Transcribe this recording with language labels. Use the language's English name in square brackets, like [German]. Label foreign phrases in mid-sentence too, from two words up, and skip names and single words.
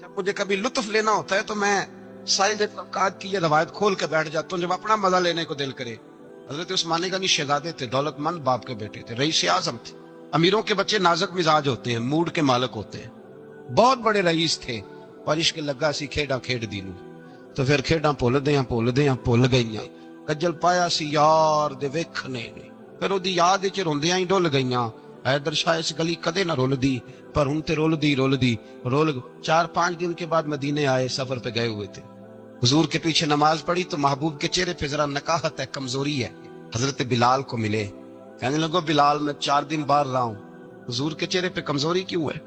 [Urdu] مجھے کبھی لطف لینا ہوتا ہے تو میں سائد طبقات کی یہ روایت کھول کے بیٹھ جاتا ہوں جب اپنا مزہ لینے کو دل کرے۔ حضرت عثمان غنی شہزادے تھے، دولت مند باپ کے بیٹے تھے، رئیس اعظم تھے۔ امیروں کے بچے نازک مزاج ہوتے ہیں، موڈ کے مالک ہوتے ہیں۔ بہت بڑے رئیس تھے، پر [Punjabi] عشق لگا سی کھیڈاں کھیڈ دی نوں، تو پھر کھیڈاں بھول گئیاں۔ کجل پایا سی یار دے ویکھنے نے، [Urdu] پھر وہ [Punjabi] یاد وچ روندیاں ہی ڈل گئیاں۔ حیدر شاہ اس گلی کدے نہ رول پر ہن تے رول دی [Urdu] 4-5 دن کے بعد مدینے آئے، سفر پہ گئے ہوئے تھے۔ حضور کے پیچھے نماز پڑھی تو محبوب کے چہرے پہ ذرا نکاہت ہے، کمزوری ہے۔ حضرت بلال کو ملے، کہنے لگو بلال میں 4 دن باہر رہا ہوں، حضور کے چہرے پہ کمزوری کیوں ہے؟